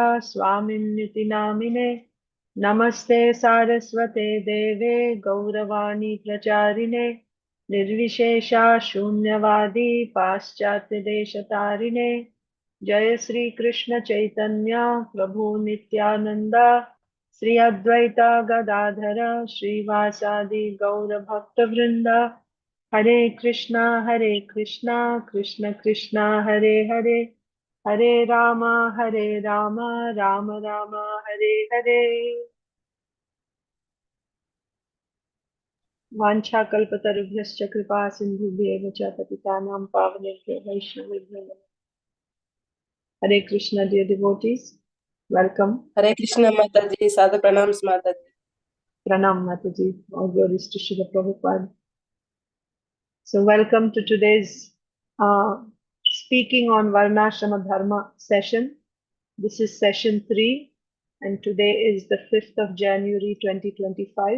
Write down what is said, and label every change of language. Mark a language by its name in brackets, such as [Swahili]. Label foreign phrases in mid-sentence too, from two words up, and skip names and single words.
[Sanskrit] स्वामिन्निति नामिने नमस्ते सारस्वते देवे गौरवाणी प्रचारिणे निर्विशेषा शून्यवादी पाश्चात्य देशतारिणे जय श्री कृष्ण चैतन्य प्रभु नित्यानंदा श्री अद्वैता गदाधर श्रीवासादि गौर भक्त वृंदा हरे कृष्णा कृष्ण कृष्णा हरे हरे हरे रामा राम राम हरे हरे। वाञ्छाकल्पतरुभ्यश्च कृपा सिन्धुभ्येव च पतितानां पावनेभ्यो वैष्णवेभ्यो नमः। हरे कृष्णा [English] dear devotees, welcome. [Hindi] हरे कृष्ण माता जी, सादर प्रणाम माता जी। प्रणाम माताजी, [English] all glories to Srila Prabhupada. So welcome to today's speaking on Varnasrama Dharma session. This is session 3 and today is the 5th of January 2025.